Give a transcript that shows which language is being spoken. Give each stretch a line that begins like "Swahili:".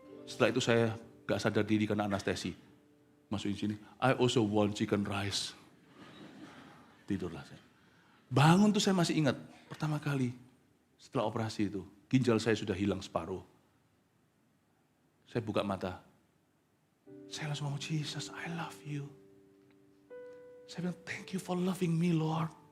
Indonesian: Setelah itu saya nggak sadar diri karena anestesi. Masukin sini,
English: I also want chicken rice.
Indonesian: Tidurlah saya. Bangun tuh saya masih ingat, pertama kali setelah operasi itu, ginjal saya sudah hilang separuh. Saya buka mata. Saya langsung ngomong,
English: Jesus, I love you.
Indonesian: Saya bilang,
English: thank you for loving me, Lord.